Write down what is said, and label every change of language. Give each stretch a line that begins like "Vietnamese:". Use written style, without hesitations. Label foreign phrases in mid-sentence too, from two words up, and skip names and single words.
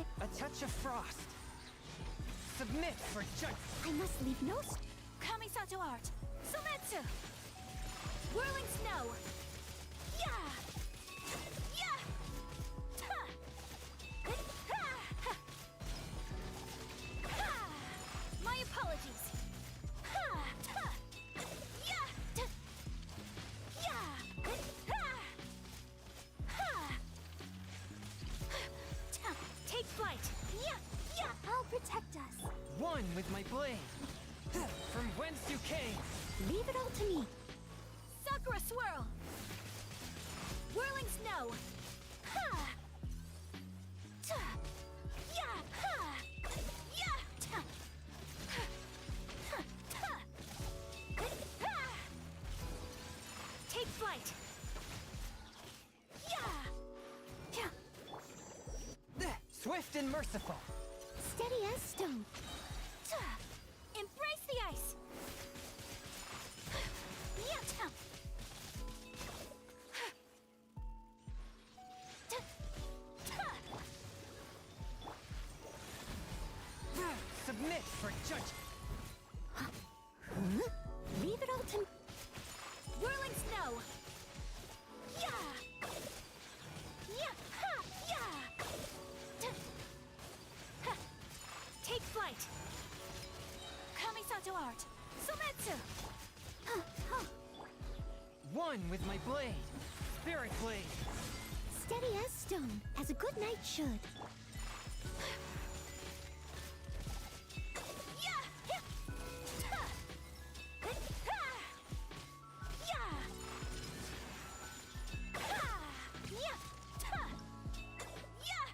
English: A touch of frost. Submit for judgment. I must leave no Kamisato art. Sumetsu. Whirling snow. Yeah. Yeah. Ha. Ha. Ha. Ha. My apologies. Ha. Ha. Yeah. Ta. Yeah. Ha. Ha. Ta. Take flight. Yeah. Yeah. I'll protect us. One with my blade. From whence you came. Leave it all to me. Sakura swirl. Whirling snow. Ha. Ta. Yeah. Ha. Yeah. Ta. Ha. Ha. Ta. Ha. Take flight. Yeah. Yeah. Swift and merciful. Steady as stone. Ta. Embrace the ice. Yeah. Ta. Ta. Ta. Submit for judgment. Leave it all to me. Whirling snow. Yeah. Yeah. Ha. Yeah. Ta. Ha. Take flight. Kamisato art. Sumetsu. One with my blade. Spirit blade. Steady as stone, as a good knight should. Yeah. Yeah. Ta. Ha. Yeah. Ha. Yeah. Ta. Yeah.